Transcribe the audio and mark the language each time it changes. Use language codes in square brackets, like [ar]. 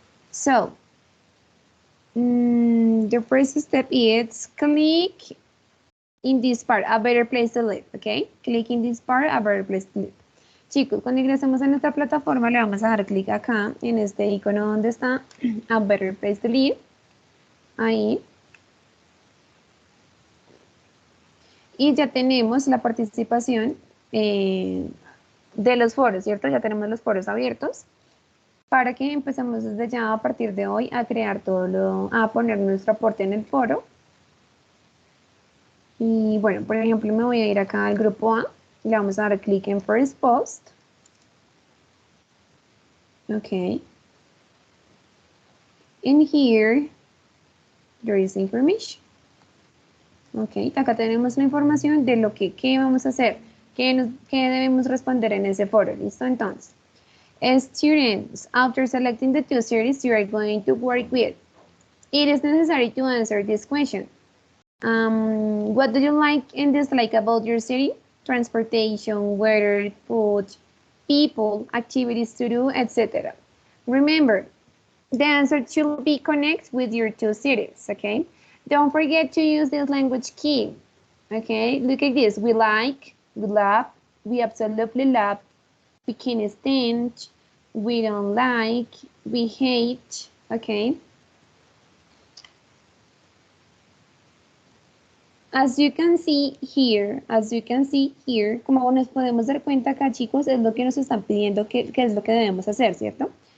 [en] So, the first step is click in this part, a better place to live, okay? Click in this part, a better place to live. [es] Chicos, cuando ingresemos a nuestra plataforma le vamos a dar clic acá en este icono donde está a better place to live. Ahí. Y ya tenemos la participación de los foros, ¿cierto? Ya tenemos los foros abiertos para que empecemos desde ya a partir de hoy a crear a poner nuestro aporte en el foro. Y bueno, por ejemplo, me voy a ir acá al grupo A, le vamos a dar clic en First Post. Ok. [en] In here, there is information. [es] Ok, acá tenemos la información de lo qué vamos a hacer, qué debemos responder en ese foro, ¿listo? [en] Entonces, students, after selecting the two series you are going to work with, it is necessary to answer this question. What do you like and dislike about your city? Transportation, weather, food, people, activities to do, etc. Remember, the answer should be connect with your two cities, okay? Don't forget to use this language key, okay? Look at this. We like, we love, we absolutely love, we can't stand, we don't like, we hate, okay? As you can see here, [es] como nos podemos dar cuenta acá, chicos, es lo que nos están pidiendo que es lo que debemos hacer, ¿cierto?